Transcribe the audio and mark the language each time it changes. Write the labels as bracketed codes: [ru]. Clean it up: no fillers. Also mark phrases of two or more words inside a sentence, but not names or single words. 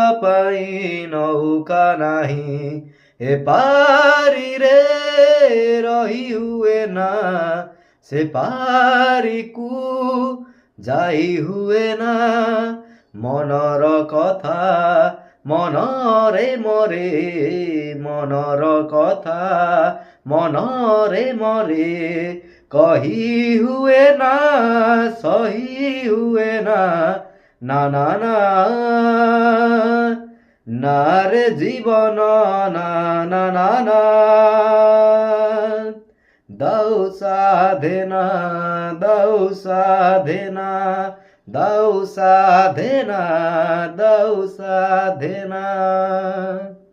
[or] ପାଇଁ ନୌକା ନାହିଁ ଏ ପାରିରେ ରହି ହୁଏ ନା ସେ ପାରିକୁ ଯାଇ ହୁଏ ନା ମନର କଥା ମନରେ ମରେ ମନର କଥା ମନରେ ମରେ କହି ହୁଏ ନା ସହି ହୁଏ ନା ନା ନା ନା [bn] না রে জীবন না না না না দাও সাধনা দাও সাধনা দাও সাধনা দাও সাধনা